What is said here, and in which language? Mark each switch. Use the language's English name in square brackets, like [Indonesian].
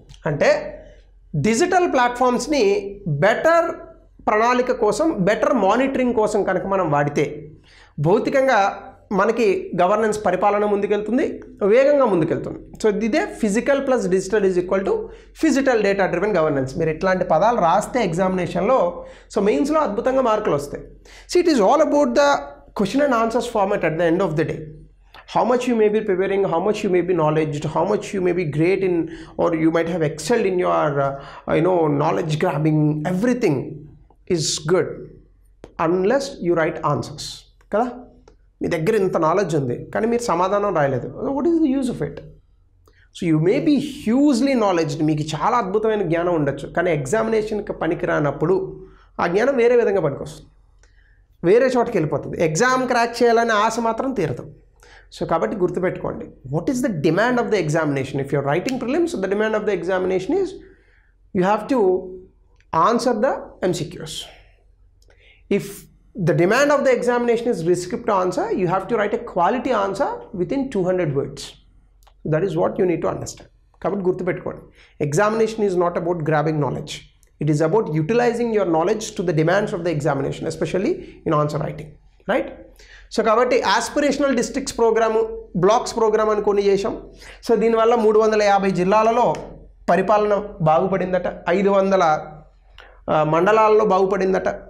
[Telugu] అంటే digital ప్లాట్ఫామ్స్ని better ప్రణాళిక కోసం, బెటర్ మానిటరింగ్ కోసం కనుక మనం వాడితే భౌతికంగా మనకి గవర్నెన్స్ పరిపాలన ముందుకెళ్తుంది, వేగంగా ముందుకెళ్తుంది. [English] So ఇదే physical plus digital is equal to phygital data driven governance. [Telugu] మీరు ఇట్లాంటి పదాలు రాస్తే ఎగ్జామినేషన్లో సో మెయిన్స్లో అద్భుతంగా మార్కులు వస్తాయి. [English] So it is all about the question and answers format at the end of the day. How much you may be preparing, how much you may be knowledge, how much you may be great in, or you might have excelled in your knowledge grabbing, everything is good unless you write answers. [Telugu] కదా, మీ దగ్గర ఇంత knowledge ఉంది కానీ మీరు సమాధానం రాయలేదు, [English] What is the use of it? So you may be hugely knowledged, [Telugu] మీకు చాలా అద్భుతమైన జ్ఞానం ఉండొచ్చు, కానీ ఎగ్జామినేషన్కి పనికిరానప్పుడు ఆ జ్ఞానం వేరే విధంగా పనికొస్తుంది, వేరే చోటకి వెళ్ళిపోతుంది. ఎగ్జామ్ క్రాక్ చేయాలనే ఆశ మాత్రం తీరదు. సో కాబట్టి గుర్తుపెట్టుకోండి, [English] What is the demand of the examination? If you're writing prelims, the demand of the examination is you have to answer the MCQs. If the demand of the examination is script answer, you have to write a quality answer within 200 words. That is what you need to understand. [Telugu] కాబట్టి గుర్తుపెట్టుకోండి, [English] Examination is not about grabbing knowledge, it is about utilising your knowledge to the demands of the examination, especially in answer writing, right? [Telugu] So కాబట్టి aspirational districts programme, blocks programme అని కొన్ని చేసాం. So దీనివల్ల 350 జిల్లాలలో పరిపాలన బాగుపడిందట, 500 మండలాల్లో బాగుపడిందట.